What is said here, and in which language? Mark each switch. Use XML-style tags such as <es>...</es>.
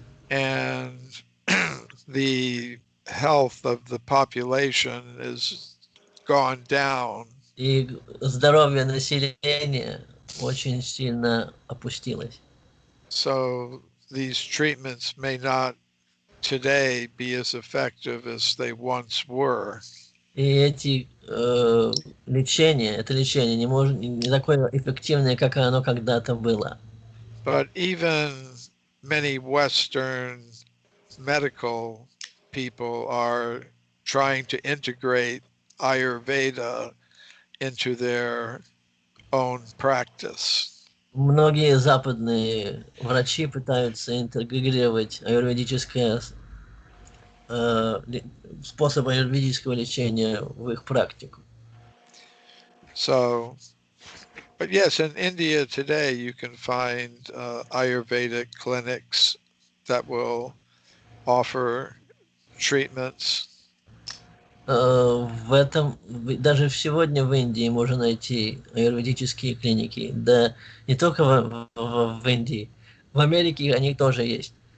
<en>And the health of the population is gone down.</en> <ru>И здоровье населения очень сильно опустилось.</ru> <en>So these treatments may not today be as effective as they once were.</en> <ru>И эти лечение не такое эффективное, как оно когда-то было.</ru> <en>But even many Western medical people are trying to integrate Ayurveda into their own practice.</en> <ru>Многие западные врачи пытаются интегрировать аюрведическое способ аюрведического лечения в их практику.</ru> <en>So, but yes, in India today you can find Ayurvedic clinics that will offer treatments.</en> <ru>В этом даже сегодня в Индии можно найти аюрведические клиники, да не только в Индии, в Америке они тоже есть.</ru>